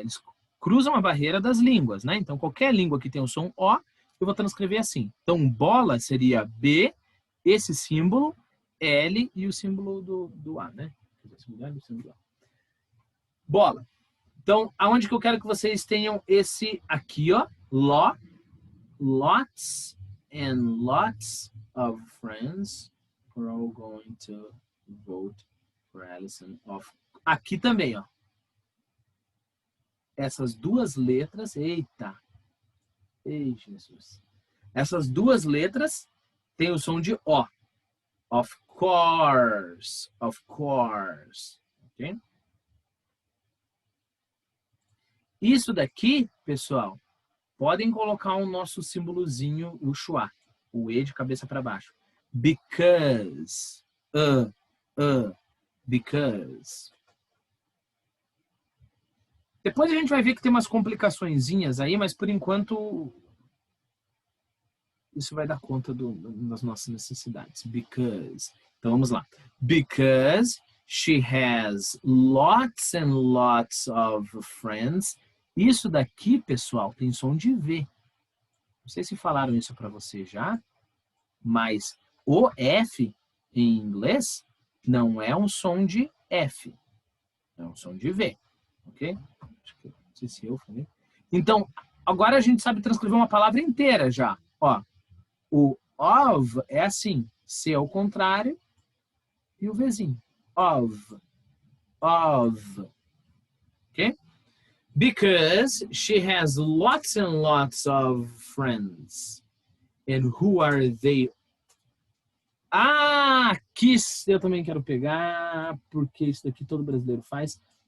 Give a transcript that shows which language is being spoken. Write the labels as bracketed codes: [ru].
[pt] Eles cruzam a barreira das línguas, né? Então, qualquer língua que tem o som O, eu vou transcrever assim. Então, bola seria B, esse símbolo, L e o símbolo do A, né? Bola. Então, aonde que eu quero que vocês tenham esse aqui, ó? [en] Lots and lots of friends are all going to vote for Alison. [pt] Aqui também, ó. Essas duas letras, eita. Ei, Jesus. Essas duas letras têm o som de O. [en] Of course. Of course. Ok? [pt] Isso daqui, pessoal, podem colocar o nosso símbolozinho, o schwa, o E de cabeça para baixo. [en] Because. Because. [pt] Depois a gente vai ver que tem umas complicaçõezinhas aí, mas por enquanto isso vai dar conta das nossas necessidades. [en] Because. [pt] Então vamos lá. [en] Because she has lots and lots of friends. [pt] Isso daqui, pessoal, tem som de V. Não sei se falaram isso para você já, mas o F em inglês não é um som de F. É um som de V. Ok? Não sei se eu falei. Então, agora a gente sabe transcrever uma palavra inteira já. Ó, o of é assim, C ao contrário e o Vzinho. [en] Of. Ok? Because she has lots and lots of friends. And who are they? [pt] Ah, aqui eu também quero pegar, porque isso daqui todo brasileiro faz.